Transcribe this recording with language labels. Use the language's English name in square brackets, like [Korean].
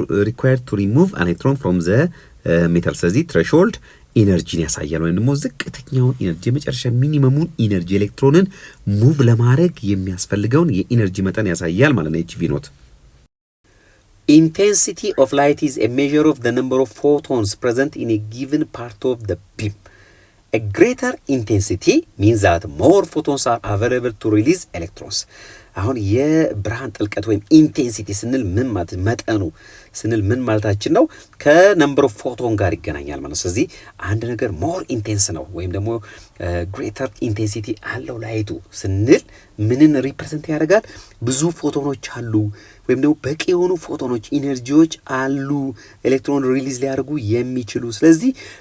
[English] required to remove an electron from the metal [Amharic] ስለዚህ threshold ኢነርጂን ያሳያል ወይም ደግሞ ዝቅተኛውን ኢነርጂ መጨረሻ ሚኒመሙን ኢነርጂ ኤሌክትሮንን ሙቭ ለማድረግ የሚያስፈልገውን የኢነርጂ መጠን ያሳያል ማለት ነው HV ኖት [English] Intensity of light is a measure of the number of photons present in a given part of the beam. A greater intensity means that more photons are available to release electrons. [Amharic] አሁን የብርሃን ጥልቀት ወይም ኢንቴንሲቲ ስንል ምን ማለት መጠኑ ስንል ምን ማለታችን ነው ከነምበር ኦፍ ፎቶን ጋር ይገናኛል ማለት ነው ስለዚህ አንድ ነገር [English] ሞር ኢንቴንስ [Amharic] ነው ወይም ደግሞ [English] ግሬተር ኢንቴንሲቲ [Amharic] አለው ላይቱ ስንል ምንን ሪፕሬዘንት ያደርጋል ብዙ ፎቶኖች አሉ ወይም ደግሞ በቂ የሆኑ ፎቶኖች ኢነርጂዎች አሉ ኤሌክትሮን ሪሊዝ ሊያደርጉ የሚችሉ ስለዚህ